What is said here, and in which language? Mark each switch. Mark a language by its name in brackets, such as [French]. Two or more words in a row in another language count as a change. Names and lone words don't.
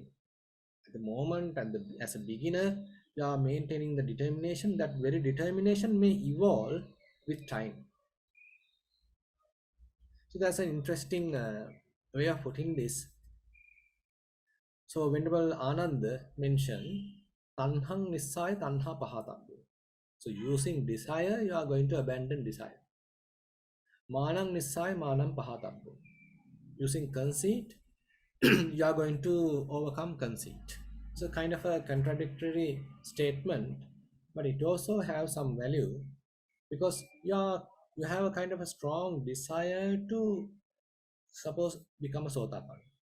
[English] At the moment, as a beginner, you are maintaining the determination. That very determination may evolve with time. So that's an interesting way of putting this. So Venerable Anand mentioned [Pali] tanhang nissaya tanha pahatabbu. [English] So using desire, you are going to abandon desire. [Pali] Manang nissaya manam pahatabbu. [English] Using conceit, you are going to overcome conceit. So kind of a contradictory statement, but it also has some value because you have a kind of a strong desire to suppose become a sotapan.